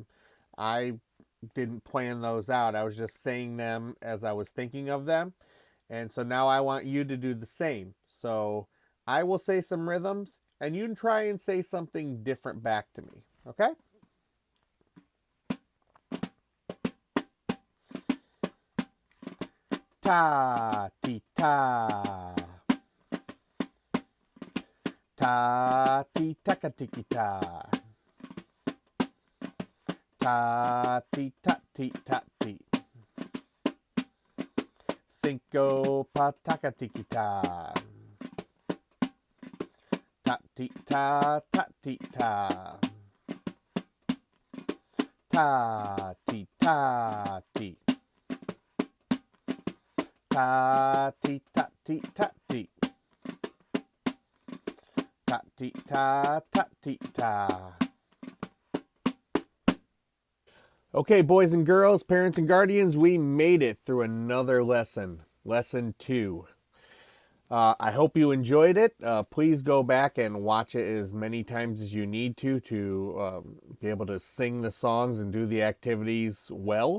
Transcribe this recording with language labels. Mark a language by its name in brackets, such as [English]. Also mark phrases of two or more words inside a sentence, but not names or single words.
[English] I didn't plan those out. I was just saying them as I was thinking of them. And so now I want you to do the same. So I will say some rhythms and you can try and say something different back to me. Okay? ta, ti, ta. Ta, ti, taka, tiki, ta. Ta, ti, ta, ti, ta, ti. Cinco, pa, taka, tiki, ta. Ta, ti, ta, ta, ti, ta. Ta, ti, ta, ti. Ta, ti, ta, ti, ta, ti. Ta, ti, ta, ta, ti, ta. Okay, boys and girls, parents and guardians, we made it through another lesson, lesson 2. I hope you enjoyed it. Please go back and watch it as many times as you need to be able to sing the songs and do the activities well.